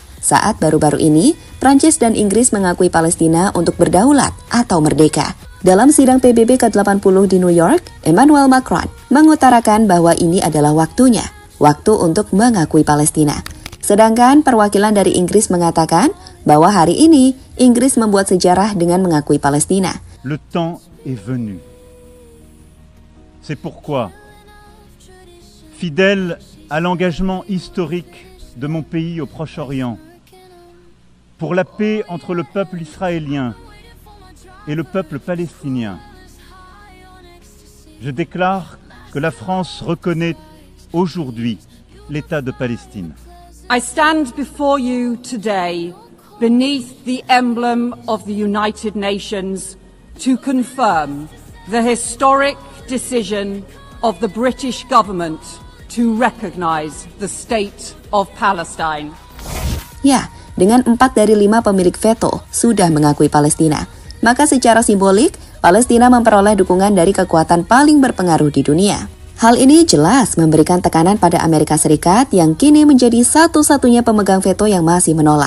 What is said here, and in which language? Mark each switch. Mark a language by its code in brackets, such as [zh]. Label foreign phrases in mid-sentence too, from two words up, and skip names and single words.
[id] Saat baru-baru ini, Prancis dan Inggris mengakui Palestina untuk berdaulat atau merdeka. Dalam sidang PBB ke-80 di New York, Emmanuel Macron mengutarakan bahwa ini adalah waktunya, waktu untuk mengakui Palestina. Sedangkan perwakilan dari Inggris mengatakan bahwa hari ini Inggris membuat sejarah dengan mengakui Palestina. [fr] Le temps est venu. C'est pourquoi, fidèle à l'engagement historique de mon pays au Proche-Orient, pour la paix entre le peuple israélien et le peuple palestinien, je déclare que la France reconnaît aujourd'hui l'État de Palestine. [en] I stand before you today beneath the emblem of the United Nations to confirm the historic decision of the British government to recognize the State of Palestine. [id] Ya, dengan 4 dari 5 pemilik veto sudah mengakui Palestina. Maka secara simbolik, Palestina memperoleh dukungan dari kekuatan paling berpengaruh di dunia. Hal ini jelas memberikan tekanan pada Amerika Serikat yang kini menjadi satu-satunya pemegang veto yang masih menolak.